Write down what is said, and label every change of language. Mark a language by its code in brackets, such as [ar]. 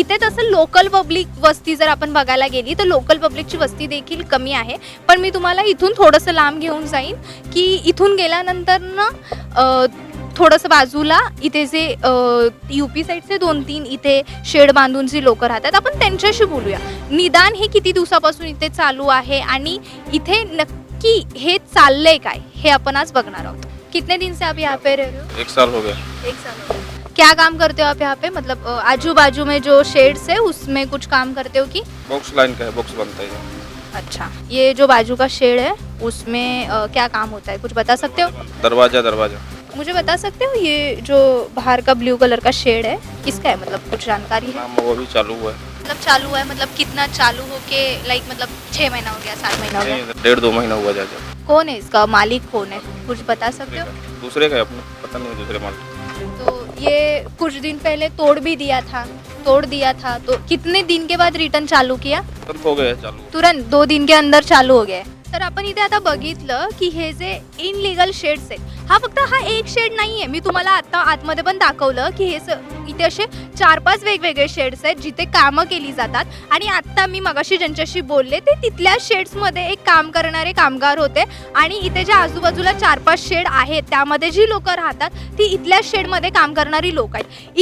[mr] इथे तसं local public वस्ती जर आपण बघायला गेली तर लोकल पब्लिकची वस्ती देखील कमी आहे, पण मी तुम्हाला इथून थोडंसं लांब घेऊन जाईन की इथून गेल्यानंतर ना थोडंसं बाजूला इथे जे UP साईडचे 2-3 इथे शेड बांधून जी लोक राहतात आपण त्यांच्याशी बोलूया। निदान हे किती दिवसापासून इथे चालू आहे आणि इथे नक्की हे चाललंय काय हे आपण आज बघणार आहोत। [hi] कितने दिन से आप यहाँ पे रह रहे हो? 1 साल हो गया। 1 साल हो गया। क्या काम करते हो आप यहाँ पे? मतलब आजू बाजू में जो शेड्स है उसमें कुछ काम करते हो कि? बॉक्स लाइन का है, बॉक्स बनता है। अच्छा, ये जो बाजू का शेड है उसमें क्या काम होता है, कुछ बता सकते हो? दरवाजा मुझे बता सकते हो ये जो बाहर का ब्लू कलर का शेड है किसका है? मतलब कुछ जानकारी है? वो भी चालू हुआ है। मतलब चालू है मतलब कितना चालू हो के लाइक मतलब 6 महीना हो गया, 7 महीना हो गया? 1.5-2 महीना हुआ जाता। कौन है इसका मालिक, कौन है, कुछ बता सकते हो? दूसरे का है, अपने पता नहीं, दूसरे मालिक। तो ये कुछ दिन पहले तोड़ दिया था तो कितने दिन के बाद रिटर्न चालू किया? तुरंत हो गया चालू, तुरंत 2 दिन के अंदर चालू हो गया। [mr] तर आपण इथे आता बघितलं की हे जे इनलिगल शेड्स आहेत हा एक शेड नाही आहे। मी तुम्हाला आता आतमध्ये पण दाखवलं की हे इथे असे 4-5 वेगवेगळे शेड्स आहेत जिथे कामं केली जातात आणि आत्ता मी मगाशी ज्यांच्याशी बोलले ते तिथल्या शेड्समध्ये एक काम करणारे कामगार होते आणि इथे जे आजूबाजूला 4-5 शेड आहेत त्यामध्ये जी लोक राहतात ती इथल्या शेडमध्ये काम करणारी लोक आहेत।